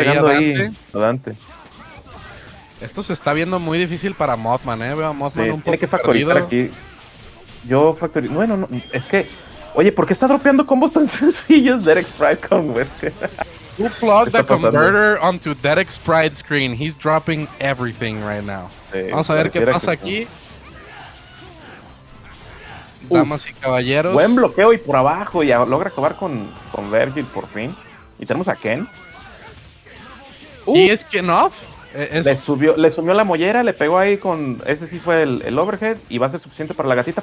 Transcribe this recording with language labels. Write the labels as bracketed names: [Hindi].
[Spanish] le está pegando ahí a Dante. Esto se está viendo muy difícil para MOTHMAN, Veo a MOTHMAN un poco tiene que factorizar perdido. aquí. Yo factorizo. Bueno, no, es que. Oye, ¿por qué está dropeando combos tan sencillos Dedex Pride con Wesker? [English] Who plugged the converter onto Dedex Pride screen? He's dropping everything right now. [Spanish] Sí, vamos a ver qué pasa aquí. Damas y caballeros. Buen bloqueo y por abajo. Y logra acabar con Vergil por fin. Y tenemos a Ken. ¿Y es Ken off? Le sumió la mollera, le pegó ahí con... Ese sí fue el overhead y va a ser suficiente para la gatita.